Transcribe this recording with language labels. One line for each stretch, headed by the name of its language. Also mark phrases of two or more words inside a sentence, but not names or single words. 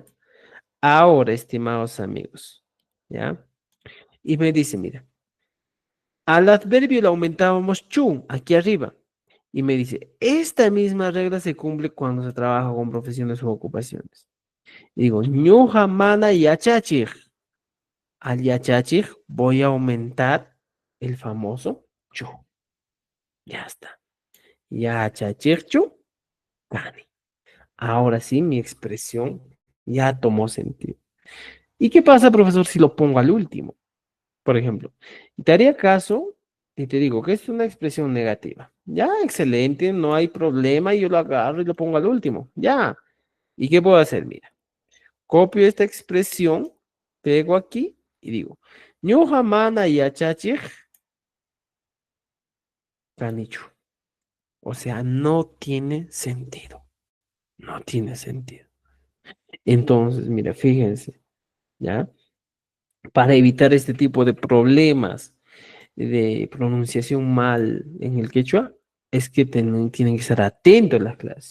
Spanish: Ahora, estimados amigos, ¿ya? Y me dice, mira, al adverbio le aumentábamos chu aquí arriba. Y me dice, esta misma regla se cumple cuando se trabaja con profesiones u ocupaciones. Y digo,
Quechua: ñuja mana yachachij.
Spanish: Al yachachij voy a aumentar el famoso chu. Ya está.
Quechua: Yachachij chu, cani.
Spanish: Ahora sí, mi expresión ya tomó sentido. ¿Y qué pasa, profesor, si lo pongo al último? Por ejemplo, te haría caso y te digo que es una expresión negativa. Ya, excelente, no hay problema, yo lo agarro y lo pongo al último. Ya. ¿Y qué puedo hacer? Mira, copio esta expresión, pego aquí y digo,
Quechua: ñuja mana yachachij kanichu.
Spanish: O sea, no tiene sentido. No tiene sentido. Entonces, mira, fíjense, ¿ya? Para evitar este tipo de problemas de pronunciación mal en el quechua, es que tienen que estar atentos a las clases.